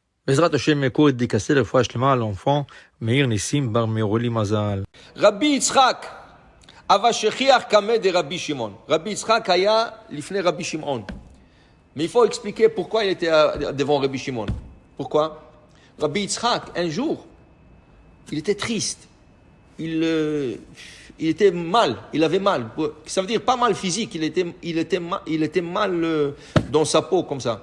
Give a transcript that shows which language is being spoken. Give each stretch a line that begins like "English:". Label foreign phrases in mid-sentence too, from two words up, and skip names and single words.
Hebrew: בעזרת השם,
French: cours dédicacé
Hebrew: לרפואה שלמה על l'enfant מאיר ניסים בר מירולי מזל.
Aramaic: רבי יצחק, אבל שכיח קמא דרבי שמעון.
Hebrew: רבי יצחק היה לפני רבי שמעון.
French: Mais il faut expliquer pourquoi il était devant Rabbi Shimon. Pourquoi? Rabbi Yitzhak, un jour, il était triste. Il était mal, il avait mal. Ça veut dire pas mal physique, il était mal dans sa peau, comme ça.